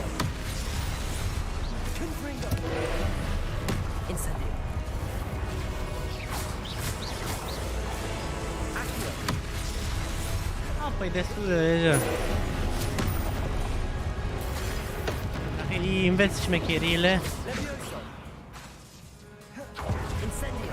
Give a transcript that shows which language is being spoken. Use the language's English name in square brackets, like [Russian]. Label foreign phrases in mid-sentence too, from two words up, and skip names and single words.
[Romanian] Confringo. Incendio. Accio. Ah, păi destul de deja. Dacă îi înveți șmecheriile. Levioso. Incendio.